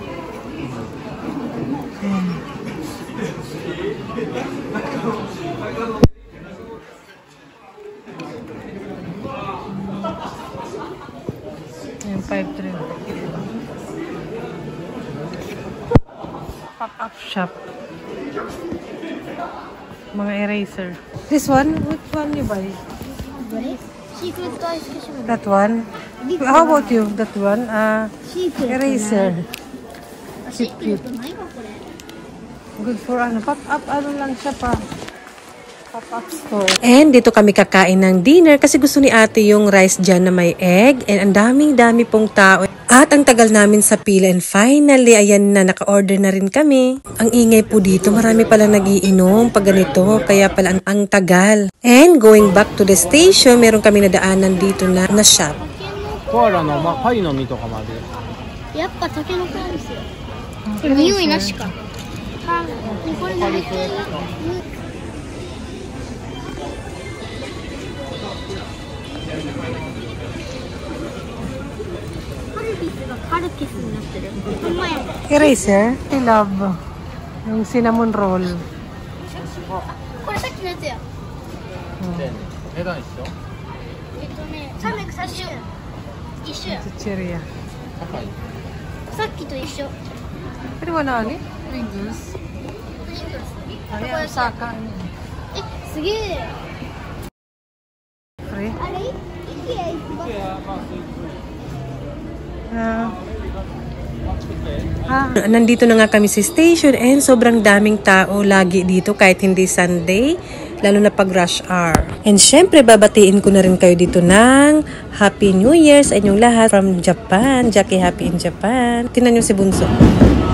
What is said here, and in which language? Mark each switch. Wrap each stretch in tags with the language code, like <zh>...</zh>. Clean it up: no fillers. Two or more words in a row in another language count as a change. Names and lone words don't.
<tl>Yung 5.3.</tl> <en>Pop-up shop. Mga eraser. This one? Which one you buy? That one? How about you? That one? Eraser. Cute. Good for</en> <tl>ano? Pop-up ano lang siya pa. And dito kami kakain ng dinner kasi gusto ni ate yung rice dyan na may egg. And ang daming-dami pong tao. At ang tagal namin sa pila.</tl> <en>And finally,</en> <tl>ayan na, naka-order na rin kami. Ang ingay po dito, marami palang nagiinom pag ganito. Kaya pala ang tagal.</tl> <en>And going back to the station,</en> <tl>meron kami nadaanan dito na shop.</tl> <ja>コアラの、パイの実とかまで。やっぱタケノコなんですよ。これ匂いなしか。これ慣れてる。カルピスがカルピスになってる。ほんまや。</ja> <en>Eraser? I love. Yung cinnamon roll.</en> <ja>これさっきのやつや。値段一緒 330円。一緒や。 Chicheria. 高い。さっきと一緒。</ja> <tl>Pwede mo na ani? Pringles. Ayan, Osaka.</tl> <ja>すげえ。</ja> <en>Free?</en> <ja>あれ？</ja> <tl>Nandito na nga kami sa station and sobrang daming tao lagi dito kahit hindi Sunday, lalo na pag</tl> <en>rush hour.</en> <tl>And syempre babatiin ko na rin kayo dito ng</tl> <en>Happy New Year</en> <tl>sa inyong lahat</tl> <en>from Japan. Jackie Happy in Japan.</en> <tl>Tingnan nyo si Bunso.</tl>